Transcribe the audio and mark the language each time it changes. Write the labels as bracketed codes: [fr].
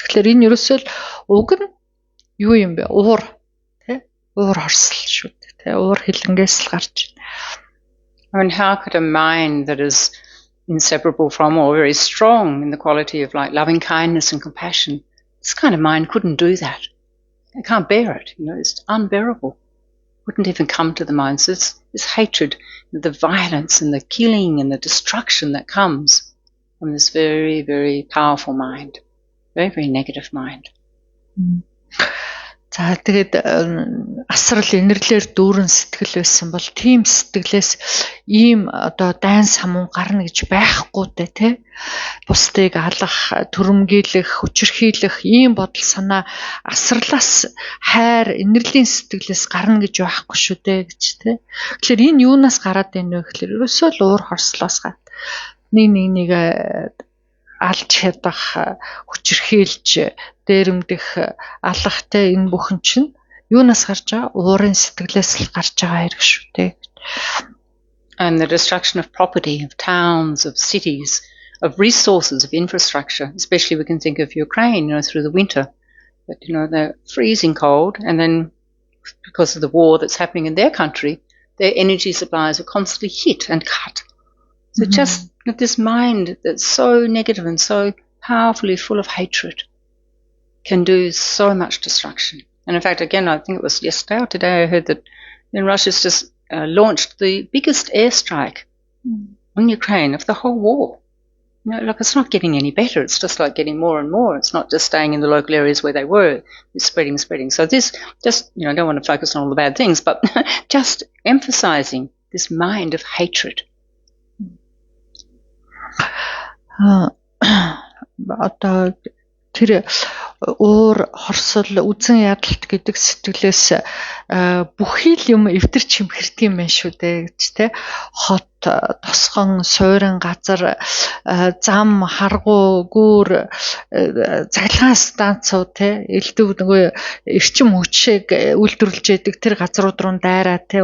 [mn] Тэгэхээр энэ ерөөсөө л уг нь юу юм бэ? Уур хорсол шүү дээ. Уур хилэнгээс л гарч байна. [en] I mean, how could a mind that is inseparable from or very strong in the quality of loving kindness and compassion, this kind of mind couldn't do that. It can't bear it. It's unbearable. Wouldn't even come to the mind. So this hatred, the violence and the killing and the destruction that comes from this very, very powerful mind, very, very negative mind. [mn] За тэгээд асрал инэрлэр дүүрэн сэтгэл байсан бол тийм сэтгэлээс ийм одоо дайн самун гарна гэж байхгүй дээ тий. Бусдыг алах, түрэмгийлэх, хүчирхийлэх ийм бодол санаа асралаас хайр, инэрлийн сэтгэлээс гарна гэж байхгүй шүү дээ гэж тий. Тэгэхээр энэ юунаас гараад байна вэ гэхээр ерөөсөө л уур хорслоос гад. Нэг алж хядах, хүчирхийлж, дээрэмдэх, алахтай энэ бүхэн чинь юунаас гарч байгаа? Уурын сэтгэлээс л гарч байгаа хэрэг шүү дээ. [en] And the destruction of property, of towns, of cities, of resources, of infrastructure, especially we can think of Ukraine, through the winter. But, they're freezing cold, and then because of the war that's happening in their country, their energy supplies are constantly hit and cut. So just this mind that's so negative and so powerfully full of hatred can do so much destruction. And in fact, again, I think it was yesterday or today I heard that Russia's just launched the biggest airstrike on Ukraine of the whole war. It's not getting any better. It's just like getting more and more. It's not just staying in the local areas where they were. It's spreading. So this just, I don't want to focus on all the bad things, but just emphasizing this mind of hatred. [mn] Одоо тэр уур хорсол үзэн ядалт гэдэг сэтгэлээс бүхий л юм эвдэр чимхэрдэг юм байна шүү дээ гэж те. Хот, тосгон, суурин газар, зам, харгуу, гүүр, цахилгаан станцууд те элдв нөгөө эрчим хүчийг үйлдвэрлэж яадаг тэр газрууд руу дайраа те.